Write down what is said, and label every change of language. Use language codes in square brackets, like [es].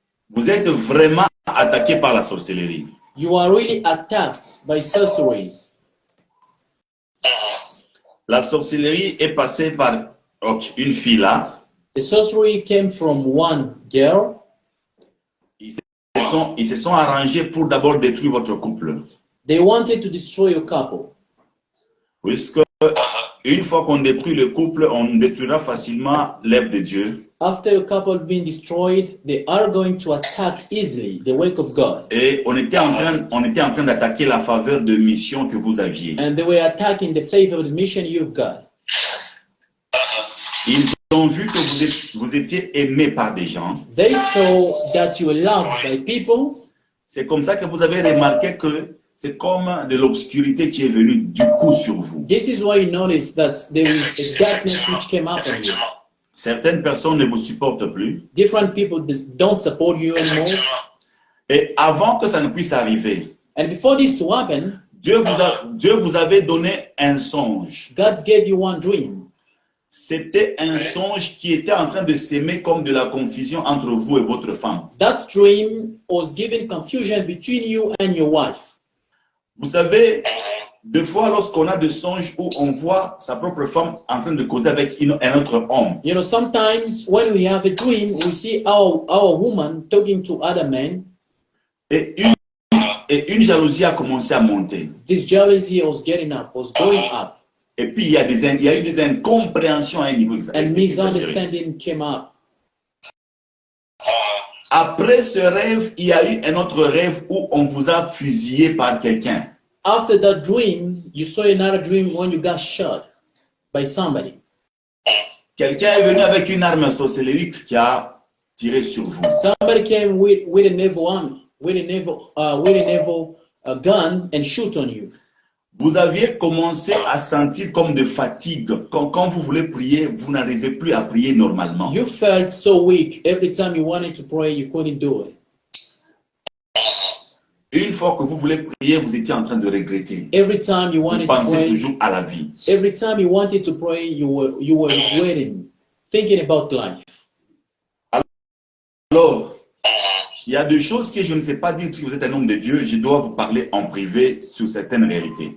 [fr] Vous êtes vraiment attaqué par la sorcellerie. [en] You are really attacked by sorceries. [fr] La sorcellerie est passée par une fille là. [en] The sorcery came from one girl. [fr] Ils se sont arrangés pour d'abord détruire votre couple. [en] They wanted to destroy your couple. [fr] Puisque une fois qu'on détruit le couple, on détruira facilement l'œuvre de Dieu. [en] After a couple being destroyed, they are going to attack easily the work of God. [fr] Et on était en train d'attaquer la faveur de mission que vous aviez. [en] And they were attacking the favored mission you've got. [fr] Ils ont vu que vous étiez aimé par des gens. [en] They saw that you were loved by people. [fr] C'est comme ça que vous avez remarqué que c'est comme de l'obscurité qui est venue du coup sur vous. [en] This is why you notice that there is a darkness which came up on you. [fr] Certaines personnes ne vous supportent plus. [en] Different people don't support you anymore. [fr] Et avant que ça ne puisse arriver, [en] And before this to happen, [fr] Dieu vous avait donné un songe. [en] God gave you one dream. [fr] C'était un songe qui était en train de s'aimer comme de la confusion entre vous et votre femme. [en] That dream was giving confusion between you and your wife. [fr] Vous savez, des fois lorsqu'on a des songes où on voit sa propre femme en train de causer avec un autre homme. [en] You know, sometimes when we have a dream, we see our woman talking to other men. [fr] Et une jalousie a commencé à monter. [en] This jealousy was going up. [fr] Et puis il y a eu des incompréhensions à un niveau [en] And [fr] exagéré. [en] misunderstanding came up. [fr] Après ce rêve, il y a eu un autre rêve où on vous a fusillé par quelqu'un. [en] After that dream, you saw another dream when you got shot by somebody. [fr] Quelqu'un est venu avec une arme sorcellerie qui a tiré sur vous. [en] Somebody came with an evil arm, with an evil gun and shoot on you. [fr] Vous aviez commencé à sentir comme de fatigue. Quand vous voulez prier, vous n'arrivez plus à prier normalement. [en] You felt so weak. Every time you wanted to pray, you couldn't do it. [fr] Une fois que vous voulez prier, vous étiez en train de regretter. [en] Every time you [fr] Vous [en] wanted to [fr] pensez [en] pray, [fr] toujours à la vie. [en] every time you wanted to pray, you were regretting, thinking about life. [fr] Alors, il y a des choses que je ne sais pas dire si vous êtes un homme de Dieu. Je dois vous parler en privé sur certaines réalités.